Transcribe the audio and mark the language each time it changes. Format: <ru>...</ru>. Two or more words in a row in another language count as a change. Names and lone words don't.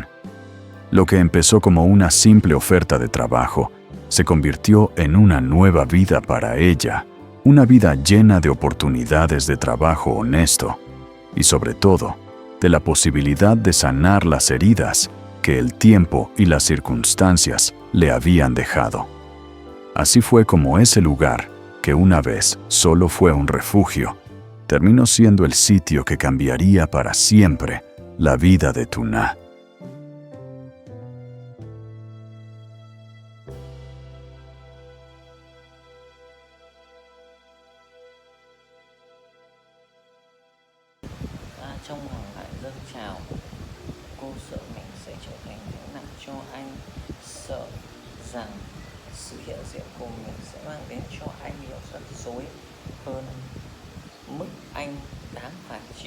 <es>Lo que empezó como una simple oferta de trabajo se convirtió en una nueva vida para ella, una vida llena de oportunidades de trabajo honesto y, sobre todo, de la posibilidad de sanar las heridas que el tiempo y las circunstancias le habían dejado. Así fue como ese lugar, que una vez solo fue un refugio, terminó siendo el sitio que cambiaría para siempre la vida de Tuna.</es> <vi>Trong hoàng hải dâng trào, cô sợ mình sẽ trở thành gánh nặng cho anh, sợ rằng sự hiện diện của mình sẽ mang đến cho anh nhiều rắc rối hơn mức anh đáng phải chịu.</vi>